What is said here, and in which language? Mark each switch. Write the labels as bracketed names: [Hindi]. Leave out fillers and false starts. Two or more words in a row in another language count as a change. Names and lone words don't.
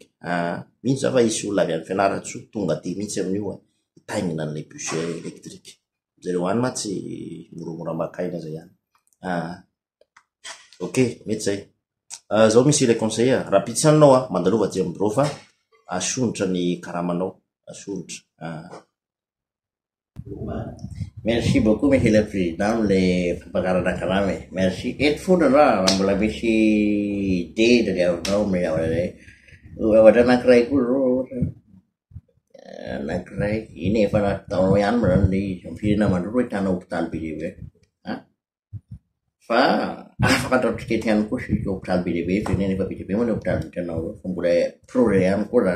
[Malagasy] Mihitsy za fa hisy olona avy any Fianarantsoa tonga de mihitsy amin'io hitaingina an'le [French] bus électrique. [Malagasy] Zareo any ma tsy moramora makaina zay ihany. Ok, mety zay. Zao misy le conseiller, raha pitsy anao mandalova jembro fa asonitra ny karamanao, asonitra. [French] Merci beaucoup monsieur le président le [Malagasy] fampakarana karama. [French] Merci. [Malagasy] Eto foana raha mbola misy idée tadiavinao ohatra anankiray koa zao anankiray iny efa nataonao ihany moa zany le firenena mandroso hoe tana hôpitaly be lehibe fa afaka ataotsika eto ihany koa sisy hôpitaly be lehibe firenena efa be lehibe moa ny hôpitaly hitanao fa mbola projet ihany koa zany.